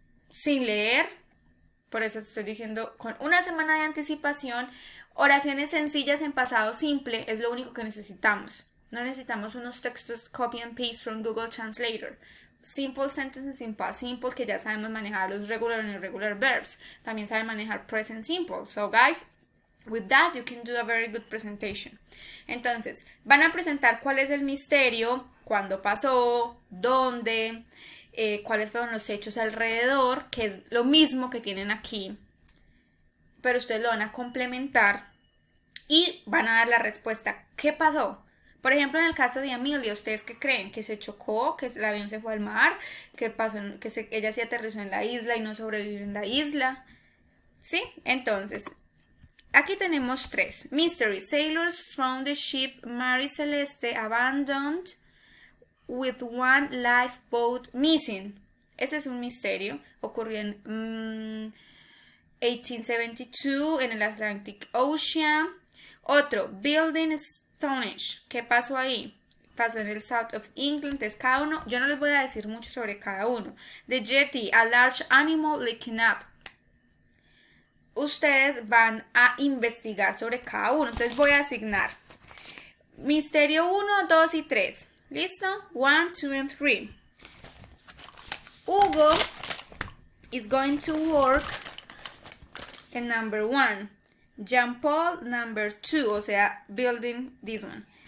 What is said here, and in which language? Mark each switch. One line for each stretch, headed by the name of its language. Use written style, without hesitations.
Spanish: Sin leer, por eso te estoy diciendo con una semana de anticipación, oraciones sencillas en pasado simple es lo único que necesitamos. No necesitamos unos textos
English: copy and paste from Google Translator. Simple sentences in past simple,
Spanish: que ya sabemos manejar los
English: regular and irregular verbs.
Spanish: También saben manejar present simple.
English: So guys, with that you can do a very good presentation.
Spanish: Entonces, van a presentar cuál es el misterio, cuándo pasó, dónde, cuáles fueron los hechos alrededor, que es lo mismo que tienen aquí, pero ustedes lo van a complementar y van a dar la respuesta. ¿Qué pasó? Por ejemplo, en el caso de Amelia, ¿ustedes qué creen? ¿Que se chocó? ¿Que el avión se fue al mar? ¿Que pasó? Ella sí aterrizó en la isla y no sobrevivió en la isla. ¿Sí? Entonces, aquí tenemos 3. Mystery.
English: Sailors found the ship Mary Celeste abandoned with one lifeboat missing.
Spanish: Ese es un misterio. Ocurrió en 1872 en el Atlantic Ocean. Otro.
English: Building Stonehenge.
Spanish: ¿Qué pasó ahí? Pasó en el South of England. Entonces cada uno, yo no les voy a decir mucho sobre cada uno.
English: The Jetty, a large animal leaking up.
Spanish: Ustedes van a investigar sobre cada uno. Entonces voy a asignar misterio 1, 2 y 3. ¿Listo?
English: 1, 2 and 3. Hugo is going to work in number 1. Jean Paul, number 2,
Spanish: o sea,
English: building this one.